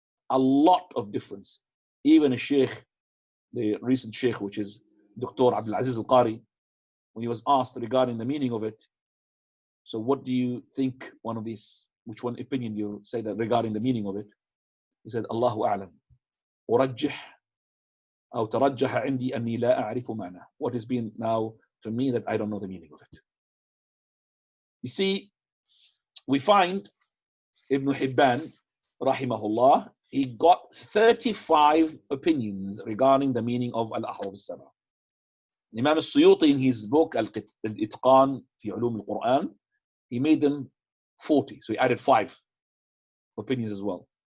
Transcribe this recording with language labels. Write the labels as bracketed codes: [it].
[en] A lot of difference. Even a sheikh, the recent sheikh, which is Dr. Abdul Aziz Al-Qari, when he was asked regarding the meaning of it, so what do you think, one of these, which one opinion you say that regarding the meaning of it? He said, Allahu a'lam. [ar] أرجح أو ترجح عندي أني لا أعرف معناه. [en] What has been now for me that I don't know the meaning of it. You see, we find Ibn Hibban, rahimahullah, he got 35 opinions regarding the meaning of Al-Ahruf al-Saba. Imam al-Suyuti in his book Al-Itqan fi Ulum al-Quran, he made them 40, so he added 5 opinions as well.